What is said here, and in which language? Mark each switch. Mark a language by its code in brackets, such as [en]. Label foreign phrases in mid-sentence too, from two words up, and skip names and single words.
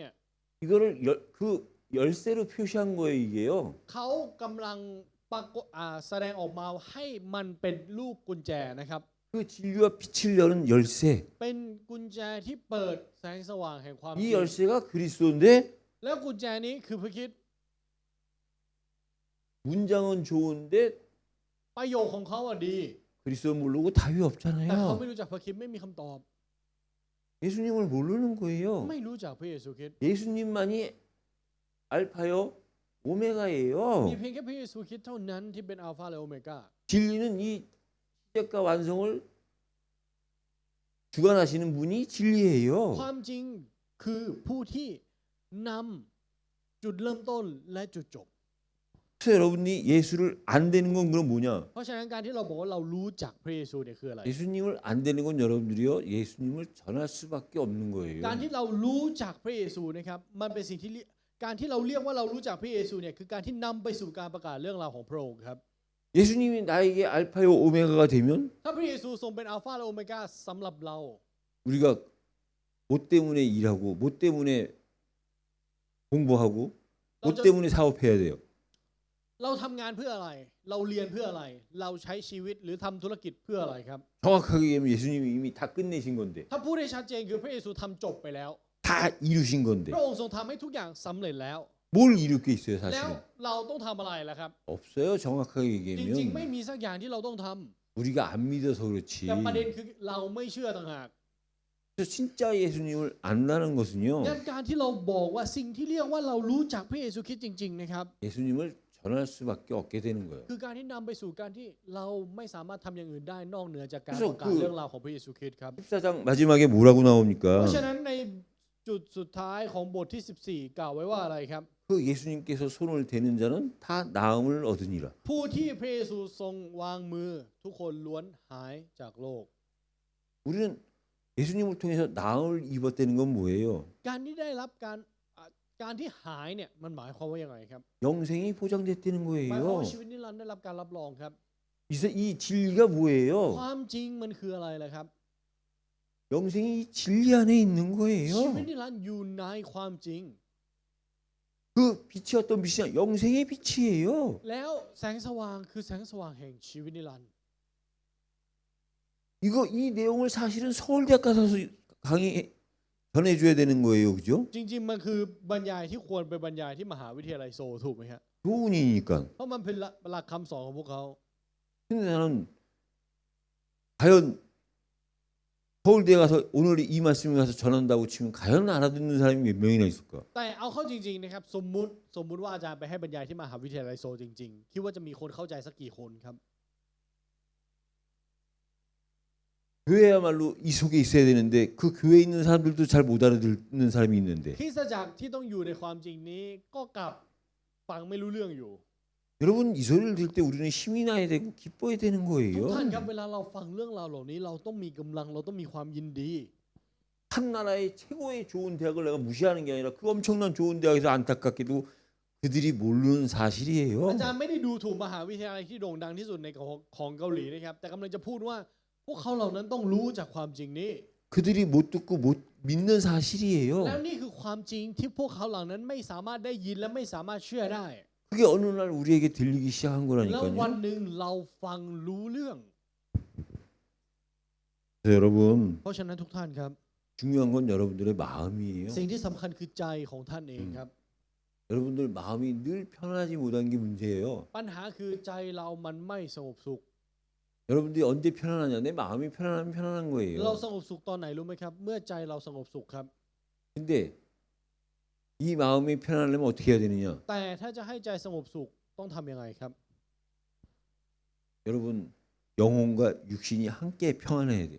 [ko] 이거를 그 열쇠로 표시한 거예요 이게요. [th] เขากำลังปรากฏแสดงออกมาให้มันเป็นลูกกุญแจนะครับ [ko] 그 진리와 빛을 여는 열쇠. [th] เป็นกุญแจที่เปิดแสงสว่างแห่งความจ [ko] 이 [th] ริง [ko] 열쇠가 그리스도인데 [th] แล้วกุญแจนี้คือพระคริสต์ [ko] 문장은 좋은데 [th] ประโยคของเขาอะดี [ko] 그 그리스도 모르고 답이 [th] แต่เขา [ko] 없잖아요. [th] ไม่รู้จักพระคริสต์ไม่มีคำตอบ [ko] 예수님을 모르는 거예요. [th] ไม่รู้จักพระเยซูคริสต์ [ko] 예수님만이 알파요 [th] มี [ko] 오메가예요. [th] เพียงแค่พระเยซูคริสต์เท่านั้นที่เป็นอัลฟาและโอเมก้า [ko] 진리는 이 시작과 완성을 주관하시는 분이 [th] ค [ko] 진리예요. [th] วามจริงคือผู้ที่นำจุดเริ่มต้นและจุดจบ [ko] 그래서 여러분이 예수를 안 되는 건 그럼 뭐냐? [th] เพราะฉะนั้นการที่เราบอกว่าเรารู้จักพระเยซูเนี่ยคืออะไร [ko] 예수님을 안 되는 건 여러분들이요. 예수님을 전할 수밖에 없는 거예요. [th] การที่เรารู้จักพระเยซูนะครับมันเป็นสิ่งที่การที่เราเรียกว่าเรารู้จักพระเยซูเนี่ยคือการที่นำไปสู่การประกาศเรื่องราวของพระองค์ครับ [ko] 예수님이 나에게 알파요 오메가가 되면 [th] ถ้าพระเยซูทรงเป็นอัลฟาและโอเมก้าสำหรับเรา [ko] 우리가 뭐 때문에 일하고 뭐 때문에 공부하고 뭐 때문에 사업해야 돼요. [th] เราทำงานเพื่ออะไร เราเรียนเพื่ออะไร เราใช้ชีวิตหรือทำธุรกิจเพื่ออะไรครับ [ko] 정확하게 얘기하면 예수님이 이미 다 끝내신 건데 [th] ถ้าพูดได้ชัดเจนคือพระเยซูทำจบไปแล้ว [ko] 다 이루신 [th] พ [ko] 건데 [th] ระองค์ทรงทำให้ทุกอย่างสำเร็จแล้ว [ko] 뭘 이룰 게 있어요 [th] แล้ว [ko] 사실은? [th] เราต้องทำอะไรล่ะครับ [ko] 없어요. 정확하게 [th] จริงๆ ไม่ [ko] 얘기하면 [th] มีสักอย่างที่เราต้องทำ [ko] 우리가 안 믿어서 그렇지. [th] แต่ประเด็นคือเราไม่เชื่อต่างหาก [ko] 그래서 진짜 예수님을 안다는 것은요. [th] งั้นการที่เราบอกว่าสิ่งที่เรียกว่าเรารู้จักพระเยซูคริสต์จริงๆนะครับ [ko] 예수님을 전할 수밖에 없게 되는 거예요. [th] คือการที่นำไปสู่การที่เราไม่สามารถทำอย่างอื่นได้นอกเหนือจากการ [ko] 그래서 [th] ประกาศเรื่องราวของพระเยซูคริสต์ครับ [ko] 14장 마지막에 뭐라고 [th] เพ [ko] 나옵니까? [th] ราะฉะนั้นในจุดสุดท้ายของบทที่ 14 กล่าวไว้ว่าอะไรครับ [ko] 그 예수님께서 손을 대는 자는 다 나음을 얻으니라. [th] ผู้ที่พระเยซูทรงวางมือทุกคนล้วนหายจากโรค [ko] 우리는 예수님을 통해서 나음을 입었다는 건 뭐예요? [th] การที่ได้รับการที่หายเนี่ยมันหมายความว่ายังไงครับ [ko] 영생이 보장됐다는 [th] หมายความ [ko] 거예요. [th] ว่าชีวิตนิรันดร์ได้รับการรับรองครับ [ko] 이 진리가 [th] ค [ko] 뭐예요? [th] วามจริงมันคืออะไรล่ะครับ [ko] 영생이 이 진리 안에 있는 [th] ชีวิต [ko] 거예요. [th] นิรันดร์อยู่ในความจริง [ko] 그 빛이 어떤 빛이냐? 영생의 빛이에요. [th] แล้วแสงสว่างคือแสงสว่างแห่งชีวิตนิรันดร์ [ko] 이 내용을 사실은 서울대학 가서 강의 전해줘야 되는 거예요, 그죠? [th] จริงๆมันคือบรรยายที่ควรไปบรรยายที่มหาวิทยาลัยโซลถูกไหมฮะ [ko] 교훈이니까. [th] เพราะมันเป็นหลักคำสอนของพวกเขา [ko] 근데 나는 과연 서울대 가서 오늘 이 말씀에 가서 전한다고 치면 과연 알아듣는 사람이 몇 명이나 있을까? [th] แต่เอาเข้าจริงๆนะครับสมมุติว่าอาจารย์ไปให้บรรยายที่มหาวิทยาลัยโซลจริงๆคิดว่าจะมีคนเข้าใจสักกี่คนครับ [ko] 교회야말로 이 속에 있어야 되는데 그 교회에 있는 사람들도 잘 못 알아듣는 사람이 있는데 [th] คริสตจักรที่ต้องอยู่ในความจริงนี้ก็กลับฟังไม่รู้เรื่องอยู่ [ko] 여러분 이 소리를 들을 때 우리는 힘이 나야 되고 기뻐야 되는 [th] ทุก [ko] 거예요. [th] ท่านครับเวลาเราฟังเรื่องราวเหล่านี้เราต้องมีกำลังเราต้องมีความยินดี [ko] 한 나라의 최고의 좋은 대학을 내가 무시하는 게 아니라 그 엄청난 좋은 대학에서 안타깝게도 그들이 모르는 사실이에요. [th] อาจารย์ไม่ได้ดูถูกมหาวิทยาลัยที่โด่งดังที่สุดในของเกาหลีนะครับแต่กำลังจะพูดว่าพวกเขาเหล่านั้นต้องรู้จากความจริงนี้ [ko] 그들이 못 듣고 못 믿는 사실이에요. [th] แล้วนี่คือความจริงที่พวกเขาเหล่านั้นไม่สามารถได้ยินและไม่สามารถเชื่อได้ [ko] 그게 어느 날 우리에게 들리기 시작한 [th] แล้ววัน [ko] 거라니까요. [th] หนึ่งเราฟังรู้เรื่อง [ko] 그래서 여러분 [th] เพราะฉะนั้นทุกท่านครับ [ko] 중요한 건 여러분들의 마음이에요. [th] สิ่งที่สำคัญคือใจของท่านเองครับ [ko] 여러분들 마음이 늘 편안하지 못한 게 문제예요. [th] ปัญหาคือใจเรามันไม่สงบสุข [ko] 여러분들이 언제 편안하냐? 내 마음이 편안하면 편안한 [th] เรา [ko] 거예요. [th] สงบสุขตอนไหนรู้ไหมครับ เมื่อใจเราสงบสุขครับ [ko] 근데 이 마음이 편안하려면 어떻게 해야 되느냐? [th] แต่ถ้าจะให้ใจสงบสุขต้องทำยังไงครับ [ko] 여러분 영혼과 육신이 함께 평안해야 돼요.